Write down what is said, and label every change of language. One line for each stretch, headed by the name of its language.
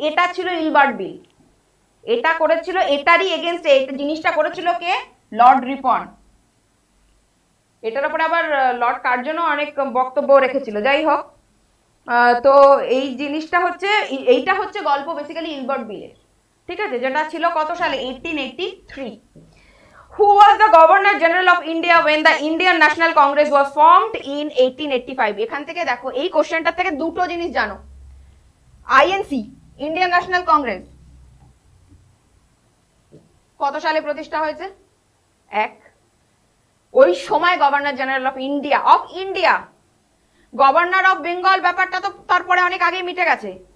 Bangla: এটা ছিল ইলবার্ট বিল। এটা করেছিল, এটারই এগেনস্টে এই জিনিসটা করেছিল কে? লর্ড রিপন। এটার উপরে আবার লর্ড কার্জনও অনেক বক্তব্য রেখেছিল। যাই হোক, তো এই জিনিসটা হচ্ছে, এইটা হচ্ছে গল্প বেসিক্যালি ইলবার্ট বিলের। ঠিক আছে, যেটা ছিল কত সালে? 1883।
English: Who was the Governor General of India when the Indian National Congress was formed in 1885?
Bangla: এখান থেকে দেখো, এই কোশ্চেনটা থেকে দুটো জিনিস জানো। আইএনসি, ইন্ডিয়ান ন্যাশনাল কংগ্রেস, কত সালে প্রতিষ্ঠা হয়েছে? এক। ওই সময় governor general of India, governor of Bengal ব্যাপারটা তো তারপরে অনেক আগেই মিটে গেছে।